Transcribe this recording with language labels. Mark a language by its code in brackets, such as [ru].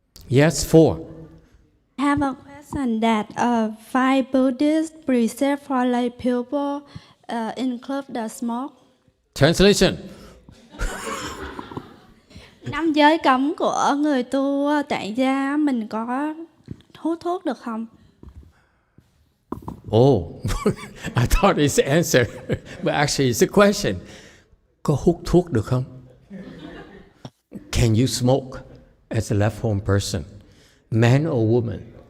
[en] Yes, 4. I have a question that 5 Buddhist precepts for lay people include the smoke. Translation. [vi] 5 giới cấm của người tu tại gia mình có hút thuốc được không? [en] Oh, I thought it's the answer, but actually it's a question. [vi] Có hút thuốc được không? [en] Can you smoke as a left-home person, man or woman?